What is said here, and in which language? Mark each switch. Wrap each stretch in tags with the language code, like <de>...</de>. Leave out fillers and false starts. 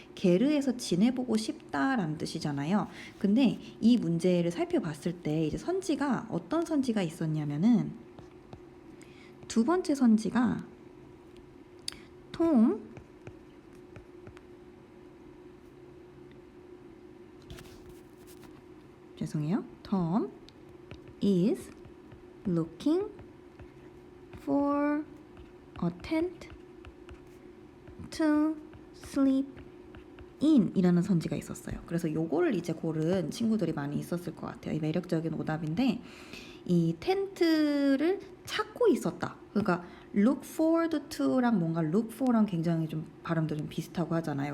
<ko>게르에서 지내보고 싶다라는 뜻이잖아요. 근데 이 문제를 살펴봤을 때 이제 선지가 어떤 선지가 있었냐면은 두 번째 선지가 톰 죄송해요.</ko> <en>Tom is looking for a tent to sleep in</en> <ko>이라는 선지가 있었어요. 그래서 요거를 이제 고른 친구들이 많이 있었을 것 같아요. 이 매력적인 오답인데 이 텐트를 찾고 있었다. 그러니까 look forward to랑 뭔가 look for랑 굉장히 좀 발음도 좀 비슷하고 하잖아요.</ko>